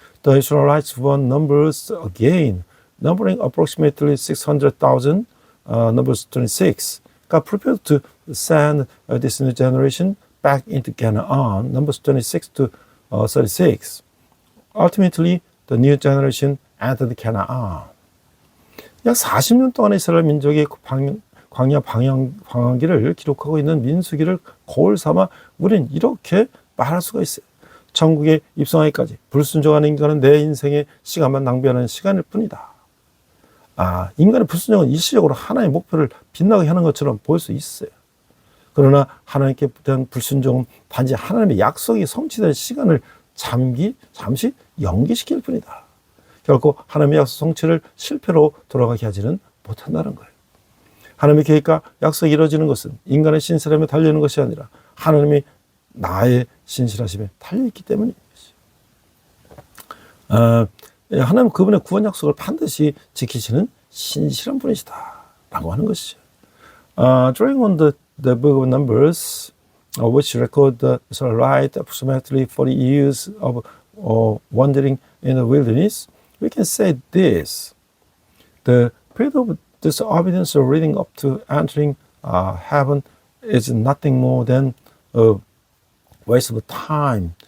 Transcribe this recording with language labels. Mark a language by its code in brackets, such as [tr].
[en] The Israelites were numbered again, numbering approximately 600,000, Numbers 26. God prepared to send this new generation back into Canaan, Numbers 26 to 36. Ultimately, the new generation entered Canaan. [ko] 약 40년 동안 이스라엘 민족의 광야 방황기를 기록하고 있는 민수기를 거울 삼아 우리는 이렇게 말할 수가 있어요. 천국에 입성하기까지 불순종하는 인간은 내 인생의 시간만 낭비하는 시간일 뿐이다. 인간의 불순종은 일시적으로 하나의 목표를 빗나가게 하는 것처럼 보일 수 있어요. 그러나 하나님께 대한 불순종은 단지 하나님의 약속이 성취될 시간을 잠시 연기시킬 뿐이다. 결코 하나님의 약속 성취를 실패로 돌아가게 하지는 못한다는 거예요. 하나님의 계획과 약속이 이루어지는 것은 인간의 신실함에 달려있는 것이 아니라 하나님이 나의 신실하심에 달려있기 때문인 것이죠. 하나님은 그분의 구원 약속을 반드시 지키시는 신실한 분이시다 라고 하는 것이죠. [en] Drawing on the book of Numbers, which record the Israelites approximately 40 years of wandering in the wilderness, we can say this: the period of disobedience leading up to entering heaven is nothing more than a waste of time.